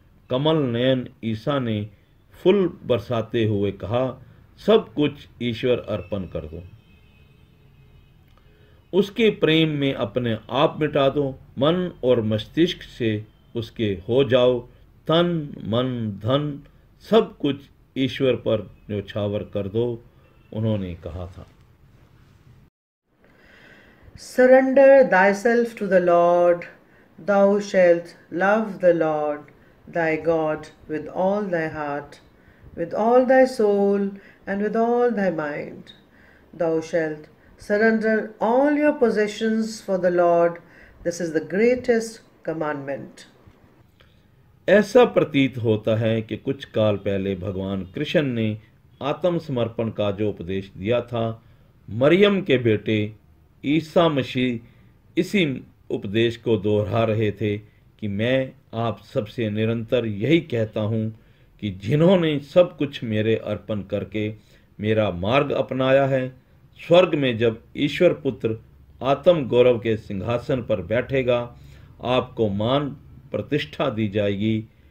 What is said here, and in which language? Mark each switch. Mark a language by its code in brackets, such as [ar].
[hi] कमल नयन ईसा ने फूल बरसाते हुए कहा, सब कुछ ईश्वर अर्पण कर दो, उसके प्रेम में अपने आप मिटा दो, मन और मस्तिष्क से उसके हो जाओ, तन मन धन सब कुछ ईश्वर पर न्योछावर कर दो, उन्होंने कहा था। [en] Surrender thyself to the Lord, thou shalt love the Lord thy God with all thy heart, with all thy soul, and with all thy mind. Thou shalt surrender all your possessions for the Lord. This is the greatest commandment. [hi] ऐसा प्रतीत होता है कि कुछ काल पहले भगवान कृष्ण ने आत्मसमर्पण का जो उपदेश दिया था, मरियम के बेटे ईसा मसीह इसी उपदेश को दोहरा रहे थे कि मैं आप सबसे निरंतर यही कहता हूँ कि जिन्होंने सब कुछ मेरे अर्पण करके मेरा मार्ग अपनाया है, स्वर्ग में जब ईश्वर पुत्र आत्म गौरव के सिंहासन पर बैठेगा, आपको मान प्रतिष्ठा दी जाएगी।